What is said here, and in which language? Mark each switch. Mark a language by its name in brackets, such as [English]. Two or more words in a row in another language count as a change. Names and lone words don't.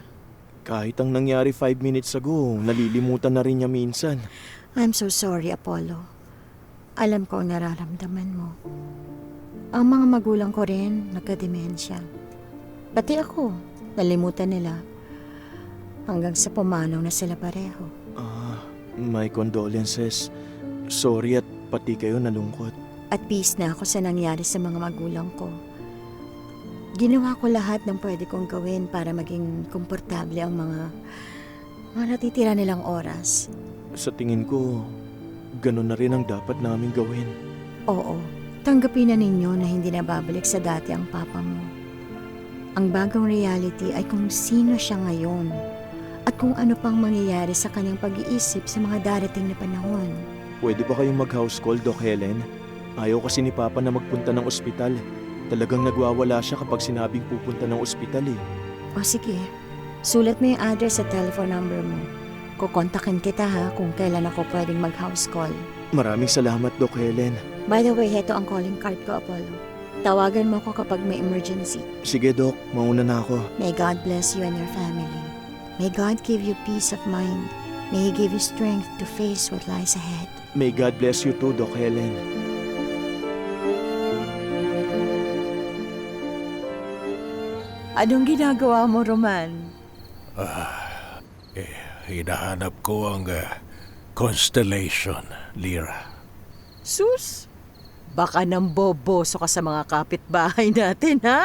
[Filipino] Kahit ang nangyari [English] 5 minutes ago, [Filipino] nalilimutan na rin niya minsan. [English] I'm so sorry, Apollo. [Filipino] Alam ko ang nararamdaman mo. Ang mga magulang ko rin nagka-demensya. Pati ako, nalimutan nila. Hanggang sa pumanaw na sila pareho. [English] My condolences. [Filipino] Sorry at pati kayo nalungkot. [English] At peace [Filipino] na ako sa nangyari sa mga magulang ko. Ginawa ko lahat ng pwede kong gawin para maging komportable ang mga natitira nilang oras. Sa tingin ko, ganun na rin ang dapat namin gawin. Oo, tanggapin na ninyo na hindi na babalik sa dati ang papa mo. Ang bagong reality ay kung sino siya ngayon at kung ano pang mangyayari sa kanyang pag-iisip sa mga darating na panahon. Pwede ba kayong mag- [English] house call, [Filipino] Doc Helen? Ayaw kasi ni Papa na magpunta ng ospital. Talagang nagwawala siya kapag sinabing pupunta ng ospital eh. O sige, sulat mo yung address at [English] telephone number [Filipino] mo. Kukontakin kita ha kung kailan ako pwedeng mag- [English] house call. [Filipino] Maraming salamat, Doc Helen. [English] By the way, [Filipino] heto ang [English] calling card [Filipino] ko, Apollo. Tawagan mo ako kapag may emergency. Sige, Doc. Mauna na ako. [English] May God bless you and your family. May God give you peace of mind. May He give you strength to face what lies ahead. May God bless you too, Doc Helen. [Filipino] Anong ginagawa mo, Roman? Hinahanap ko ang constellation, Lyra. Sus, baka nang boboso ka sa mga kapitbahay natin, ha?